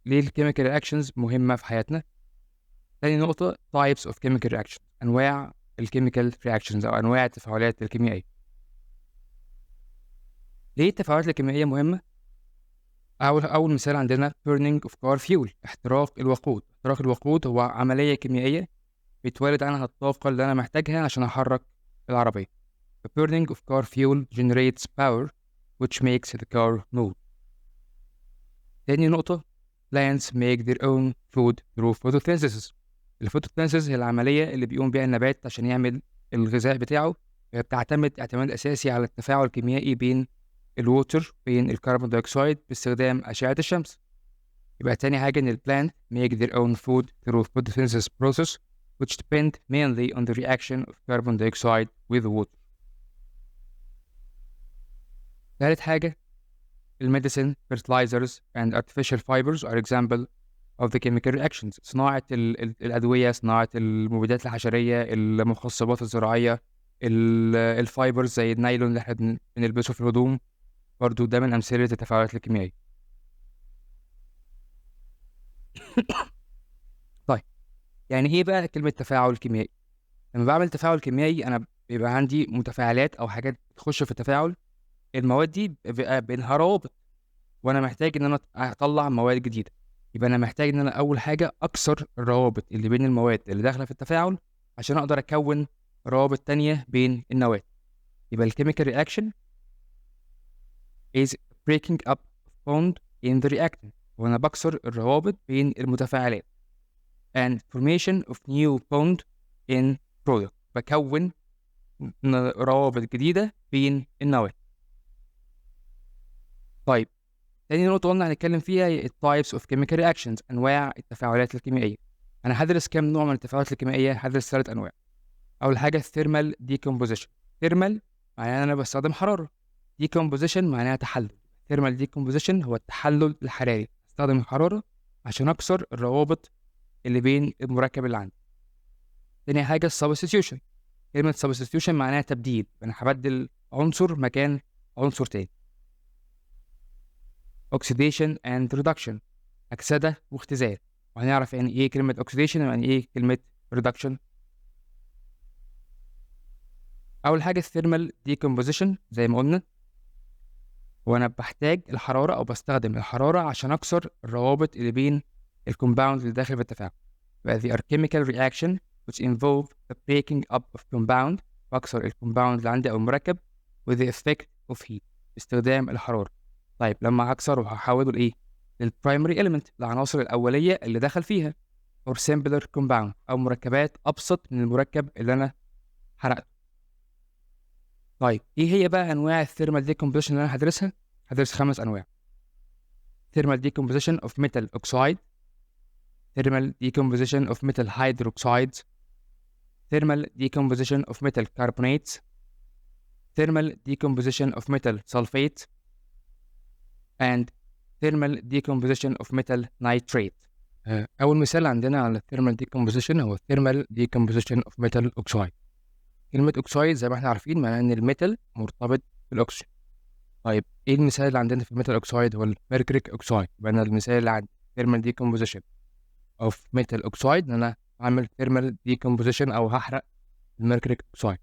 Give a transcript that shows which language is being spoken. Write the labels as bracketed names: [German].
[Arabic] ليه الكيميكال رياكشنز مهمة في حياتنا؟ تاني نقطة [English] types of chemical reaction، [Arabic] أنواع الكيميكال رياكشنز أو أنواع التفاعلات الكيميائية. ليه التفاعلات الكيميائية مهمة؟ أول مثال عندنا [English] burning of car fuel، [Arabic] احتراق الوقود. احتراق الوقود هو عملية كيميائية بيتولد عنها الطاقة اللي أنا محتاجها عشان أحرك العربية. [English] The burning of car fuel generates power which makes the car move. [Arabic] تاني نقطة [English] plants make their own food through photosynthesis. [Arabic] الفوتوسينثيسيس هي العملية اللي بيقوم بيها النبات عشان يعمل الغذاء بتاعه. بتعتمد اعتماد أساسي على التفاعل الكيميائي بين الووتر بين الكربون دايوكسيد باستخدام أشعة الشمس. يبقى تاني حاجة إن البلانت [English] make their own food through photosynthesis process which depend mainly on the reaction of carbon dioxide with water. [Arabic] ثالث حاجة الميديسين [English] fertilizers and artificial fibers are example of the chemical reactions. [Arabic] صناعة الأدوية، صناعة المبيدات الحشرية، المخصبات الزراعية، الفايبرز زي النايلون اللي احنا بنلبسه في الهدوم، برضو ده من أمثلة التفاعلات الكيميائية. طيب، يعني إيه بقى كلمة تفاعل كيميائي؟ لما بعمل تفاعل كيميائي أنا بيبقى عندي متفاعلات أو حاجات تخش في التفاعل. المواد دي بيبقى بينها روابط، وأنا محتاج إن أنا أطلع مواد جديدة. يبقى أنا محتاج إن أنا أول حاجة أكسر الروابط اللي بين المواد اللي داخلة في التفاعل عشان أقدر أكون روابط تانية بين النواه. يبقى الكيميكال رياكشن [English] is breaking up bond in the reactant، [Arabic] وأنا بكسر الروابط بين المتفاعلات. [English] and formation of new bond in product، [Arabic] بكون روابط جديدة بين النواه. طيب، تاني نقطة قلنا هنتكلم فيها هي [English] types of chemical reactions، [Arabic] أنواع التفاعلات الكيميائية. أنا هدرس كام نوع من التفاعلات الكيميائية؟ هدرس 3 أنواع. أول حاجة thermal decomposition. thermal معناها أنا بستخدم حرارة. decomposition معناها تحلل. thermal decomposition هو التحلل الحراري، استخدم الحرارة عشان أكسر الروابط اللي بين المركب اللي عندي. تاني حاجة substitution. كلمة substitution معناها تبديل، أنا هبدل عنصر مكان عنصر تاني. [English] oxidation and reduction، [Arabic] أكسدة واختزال، وهنعرف يعني إيه كلمة oxidation ويعني إيه كلمة reduction. أول حاجة thermal decomposition زي ما قلنا، وأنا بحتاج الحرارة أو بستخدم الحرارة عشان أكسر الروابط اللي بين الكومباوند اللي داخل في التفاعل. [English] they are chemical reaction which involve the breaking up of compound، [Arabic] بكسر الكومباوند اللي عندي أو المركب [English] with the effect of heat، [Arabic] باستخدام الحرارة. طيب، لما هكسره هحوله لإيه؟ للبرايمري element، العناصر الأولية اللي دخل فيها، [English] or simpler compound، [Arabic] أو مركبات أبسط من المركب اللي أنا حرقته. طيب، إيه هي بقى أنواع الثيرمال decomposition اللي أنا هدرسها؟ هدرس 5 أنواع. [English] thermal decomposition of metal oxide، thermal decomposition of metal hydroxides، thermal decomposition of metal carbonates، thermal decomposition of metal sulfate، and thermal decomposition of metal nitrate. [Arabic] أول مثال عندنا على [English] thermal decomposition هو thermal decomposition of metal oxide. [Arabic] كلمة oxide زي ما احنا عارفين معناها إن الميتال مرتبط بالأكسجين. طيب، إيه المثال اللي عندنا في الميتال oxide؟ هو الميركوريك oxide. يبقى أنا المثال اللي عندي [English] thermal decomposition of metal oxide [Arabic] إن أنا أعمل thermal decomposition أو هحرق الميركوريك oxide.